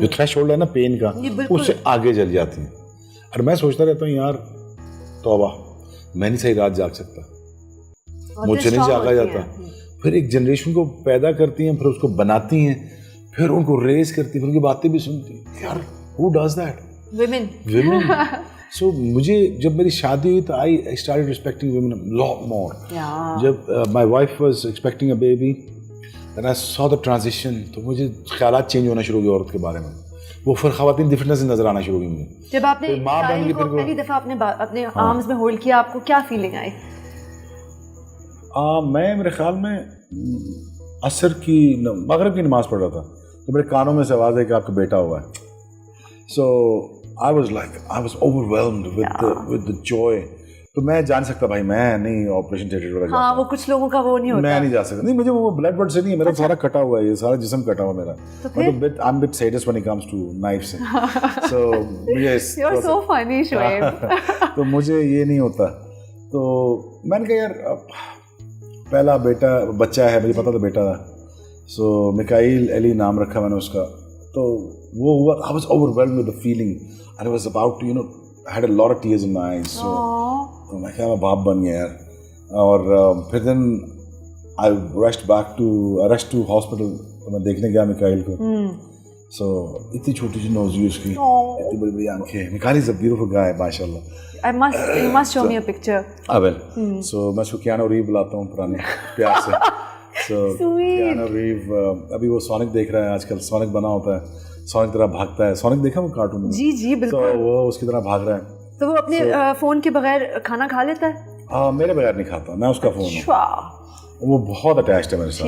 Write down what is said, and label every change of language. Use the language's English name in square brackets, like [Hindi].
[Urdu] جو تھریش ہولڈ ہے نا پین کا, اس سے آگے چل جاتی ہیں. اور میں سوچتا رہتا ہوں یار توبہ, میں نہیں صحیح رات جاگ سکتا, مجھ سے نہیں جاگا جاتا. پھر ایک جنریشن کو پیدا کرتی ہیں, پھر اس کو بناتی ہیں, پھر ان کو ریز کرتی ہیں, پھر ان کی باتیں بھی سنتی ہیں. [English] یار who does that? Women. So [Urdu] مجھے جب میری شادی ہوئی تو [English] I started respecting women a lot more. [Urdu] جب [English] my wife was expecting a baby, then I saw the transition, [Urdu] تو مجھے خیالات چینج ہونا شروع ہوئے عورت کے بارے میں. وہ پھر خواتین ڈفرنٹ نظر نظر آنا شروع ہوئی مجھے. جب آپ نے اسرائیل کو پہلی دفعہ اپنے آرمز میں ہولڈ کیا, آپ کو کیا فیلنگ آئی؟ میں میرے خیال میں عصر کی مغرب کی نماز پڑھ رہا تھا, تو میرے کانوں میں سے آواز ہے کہ آپ کا بیٹا ہوا ہے. [English] So I was overwhelmed with the joy. [Urdu] تو میں جان سکتا بھائی میں نہیں آپریشن تھیٹر والا. ہاں وہ کچھ لوگوں کا وہ نہیں ہوتا, میں نہیں جا سکتا. نہیں مجھے وہ بلڈ بلڈ سے نہیں ہے, میرا سارا کٹا ہوا ہے, یہ سارا جسم کٹا ہوا میرا. [English] I'm a bit sadist when it comes to knives. So you're so funny Shoaib. [Urdu] تو مجھے یہ نہیں ہوتا. تو میں نے کہا یار پہلا بیٹا بچہ ہے, مجھے پتا تھا بیٹا تھا. سو میکائیل علی نام رکھا میں نے اس کا. تو وہ ہوا, [English] I was overwhelmed with the feeling and I was about to I had a lot of tears in my eyes. [Urdu] So میں کہا میں باپ بن گیا یار. اور پھر دن [English] I rushed to hospital. [Urdu] تو میں دیکھنے گیا میکائیل کو. So اتنی چھوٹی سی نوزی اس کی, اتنی بڑی بڑی آنکھیں. [English] Mikail is a beautiful guy [Urdu] ماشاء اللہ. [English] You must show me a picture. well. [Urdu] So میں اس کو کیانو ریو بلاتا ہوں پرانے پیار سے. So کیانو ریو ابھی وہ سونک دیکھ رہا ہے آج کل. سونک بنا ہوتا ہے, سونک طرح بھاگتا ہے. سونک دیکھا وہ کارٹون میں؟ جی جی بالکل. تو وہ اس کی طرح بھاگ رہا ہے. تو وہ اپنے فون کے بغیر کھانا کھا لیتا ہے؟ ہاں میرے بغیر نہیں کھاتا, میں اس کا فون ہوں. وہ بہت اٹیچڈ ہے میرے ساتھ.